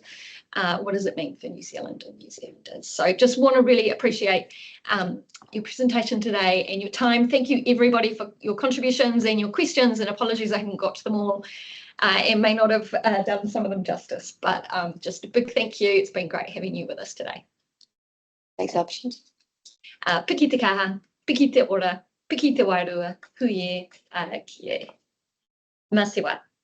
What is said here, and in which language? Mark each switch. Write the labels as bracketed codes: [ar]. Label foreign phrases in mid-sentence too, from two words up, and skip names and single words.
[en] What does it mean for New Zealand and New Zealanders? So just want to really appreciate your presentation today and your time. Thank you everybody for your contributions and your questions, and apologies I haven't got to them all and may not have done some of them justice, but just a big thank you. It's been great having you with us today. Thanks, option. [mi] Piki te kaha, piki te ora, piki te wairua, huie, ki e. Masiwa.